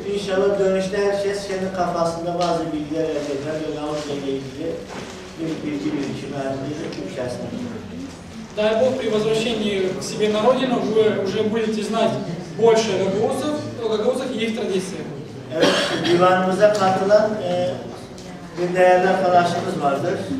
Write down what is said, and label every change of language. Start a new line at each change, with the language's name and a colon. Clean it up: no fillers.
Turkish: İnşallah dönüşte herkes kendi kafasında bazı bilgiler elde eder. Gagavuz'la ilgili bir bilgi birikimi halinde içerisinde.
Russian: Дай Бог, при возвращении к себе на родину вы уже будете знать больше о гагаузах и их традициях.
Turkish: Evet, divanımıza katılan bir değerli arkadaşımız vardır.